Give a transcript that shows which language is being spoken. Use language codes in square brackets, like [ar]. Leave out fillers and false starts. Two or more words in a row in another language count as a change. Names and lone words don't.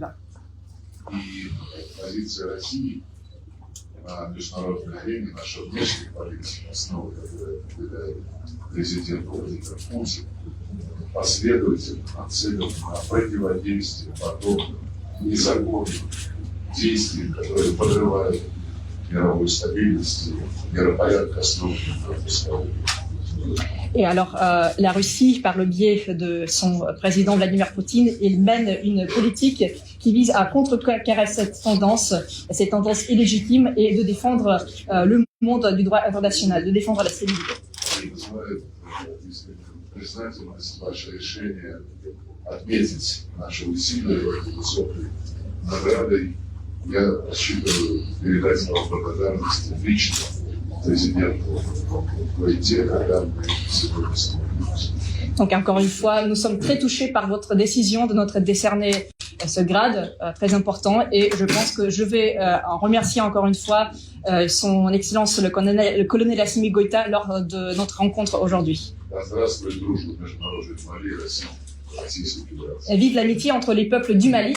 [ru] И позиция России на международной арене, наша внешняя политика, основа, которую выдает президент Владимир Путин, последовательно нацелена на противодействие подобным незаконным действиям, которые подрывают мировую стабильность и миропорядок, основанный на пусковой. [fr] Et alors, la Russie, par le biais de son président Vladimir Poutine, il mène une politique qui vise à contrecarrer cette tendance illégitime et de défendre le monde du droit international, de défendre la stabilité. [ru] И вызывает признательность ваше решение отметить наши усилия высокой наградой. Я рассчитываю передать вам благодарность лично президенту Куэйте, когда мы сегодня встретимся. [fr] Donc encore une fois, nous sommes très touchés par votre décision de notre décerner ce grade très important et je pense que je vais en remercier encore une fois son excellence le colonel Assimi Goïta lors de notre rencontre aujourd'hui. [ru] Здравствует дружба между народами Мали и России, Российской Федерации. [fr] Vive l'amitié entre les peuples du Mali